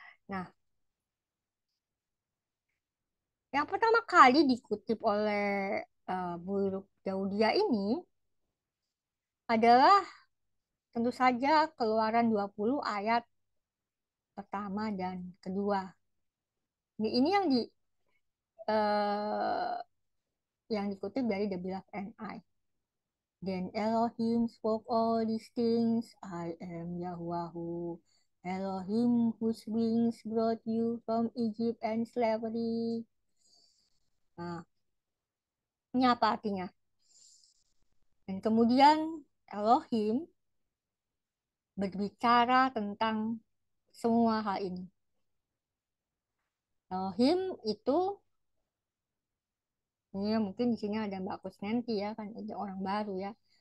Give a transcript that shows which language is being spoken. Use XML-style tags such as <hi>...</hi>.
<id>Nah, yang pertama kali dikutip oleh Buruk Daudia ini adalah tentu saja Keluaran 20 ayat pertama dan kedua. Ini eh, yang dikutip dari The Beloved and I.</id> <en>Then Elohim spoke all these things. I am Yahwahu, Elohim whose wings brought you from Egypt and slavery.</en> <id>Nah, ini apa artinya? Dan kemudian Elohim berbicara tentang semua hal ini. Elohim itu, ini mungkin di sini ada Mbak Kusnenti ya, kan ada orang baru ya.</id>